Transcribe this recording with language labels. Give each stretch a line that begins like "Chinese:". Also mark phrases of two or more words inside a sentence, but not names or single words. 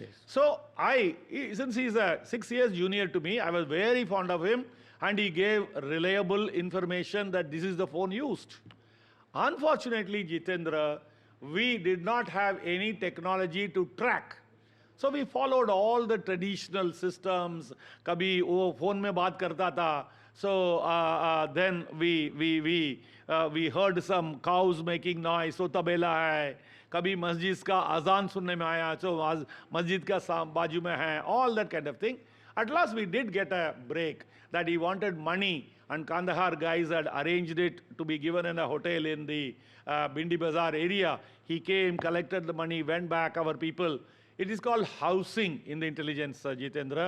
English: So since he's 6 years junior to me, I was very fond of him, and he gave reliable information that this is the phone used. Unfortunately, Jitendra, we did not have any technology to track. So we followed all the traditional systems.
Hindi: कभी वो phone में बात करता था.
English: So then we heard some cows making noise.
Hindi: So तबेला है। कभी मस्जिद का अज़ान सुनने में आया. So मस्जिद का बाजू में है.
English: All that kind of thing. At last we did get a break that he wanted money, and Kandahar guys had arranged it to be given in a hotel in the Bindi Bazaar area. He came, collected the money, went back, our people. It is called housing in the intelligence, Jitendra.